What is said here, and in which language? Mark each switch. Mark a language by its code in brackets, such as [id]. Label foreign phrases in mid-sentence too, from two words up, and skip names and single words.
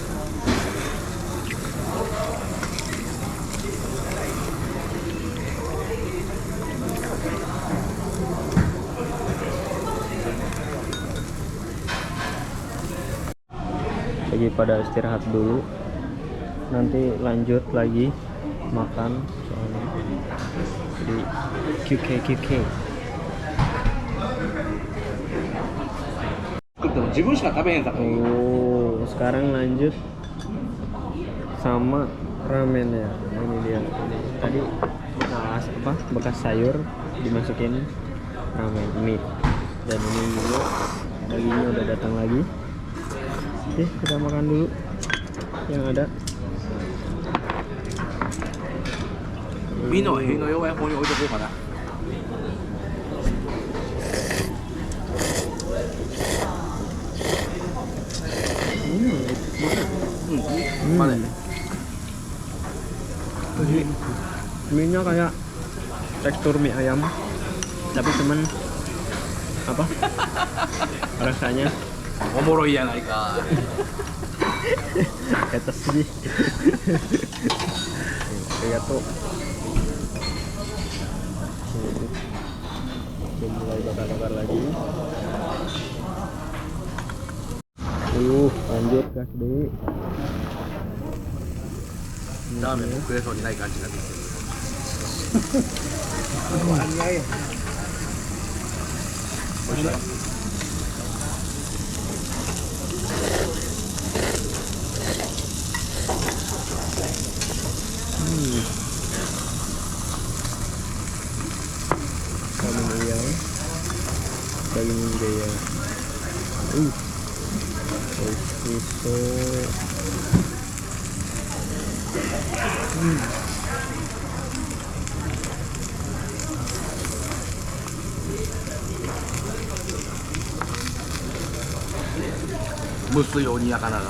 [id] Lagi pada istirahat dulu, nanti lanjut lagi makan soalnya. Jadi QK [ja] 食っても自分しか食べへんさ。 [id] Oh, sekarang lanjut sama ramen ya. Ini dia. Ini tadi bekas sayur dimasukin ramen mie. Dan ini juga dagingnya udah datang lagi. Oke, kita makan dulu yang ada. [ja] 身の辺の弱い方に置いとこうかな。Mana? [id] Mie-nya kayak tekstur mie ayam, tapi cuman apa? Rasanya [ja] おもろいやないか。 [id] etes sih. Lihat tuh. Mulai bakar-bakar lagi. Lanjut gas deh. [ja] ラーメンも食えそうにない感じになってきてる。 [id] Iya ya. [ja] 美味しい。 [id] Daging ayam, daging gaya. [ja] Oishi 蒸すようにやからな。